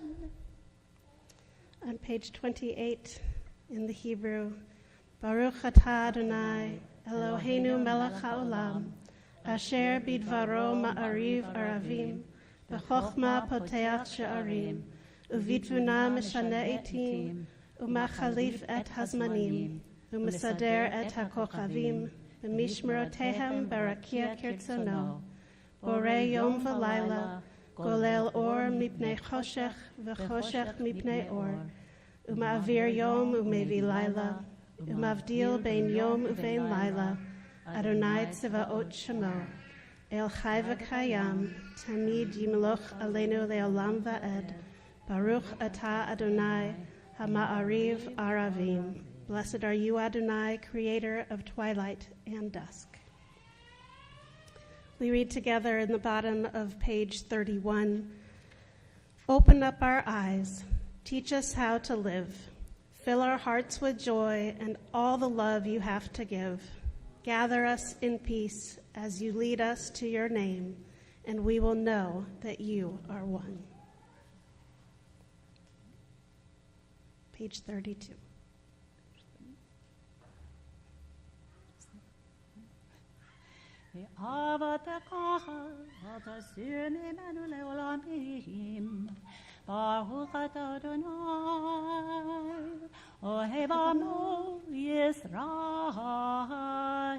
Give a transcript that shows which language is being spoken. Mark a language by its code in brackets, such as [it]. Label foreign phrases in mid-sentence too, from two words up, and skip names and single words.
[en] On page 28 in the Hebrew, [he] ברוך אתה אדוני אלוהינו מלך העולם, אשר בדברו מעריב ערבים, בחכמה פותח שערים, ובתבונה משנה עתים, ומחליף את הזמנים, ומסדר את הכוכבים, במשמרותיהם ברקיע כרצונו, בורא יום ולילה, גולל אור מפני חושך וחושך מפני אור, ומעביר יום ומביא לילה, ומבדיל בין יום ובין לילה, אדוני צבאות שמו, אל חי וקיים, תמיד ימלוך עלינו לעולם ועד, ברוך אתה אדוני, המעריב ערבים. [en] Blessed are you, Adonai, creator of twilight and dusk. We read together in the bottom of page 31, "Open up our eyes, teach us how to live. Fill our hearts with joy and all the love you have to give. Gather us in peace as you lead us to your name, and we will know that you are one." Page 32. [he] ברוך אתה אדוני, אוהב עמו ישראל.